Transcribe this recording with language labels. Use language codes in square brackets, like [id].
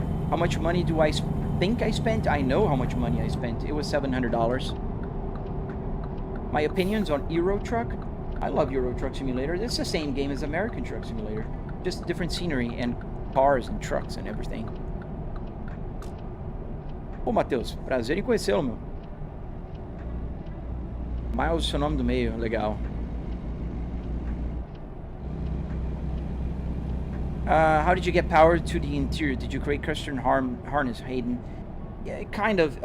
[en] How much money do I think I spent? I know how much money I spent. It was $700. My opinions on Euro Truck? I love Euro Truck Simulator. It's the same game as American Truck Simulator. Just different scenery and cars and trucks and everything. [pt] Pô, Matheus, prazer em conhecê-lo, meu. Miles, seu nome do meio, legal. [en] How did you get power to the interior? Did you create custom harness, Hayden? Yeah, kind of.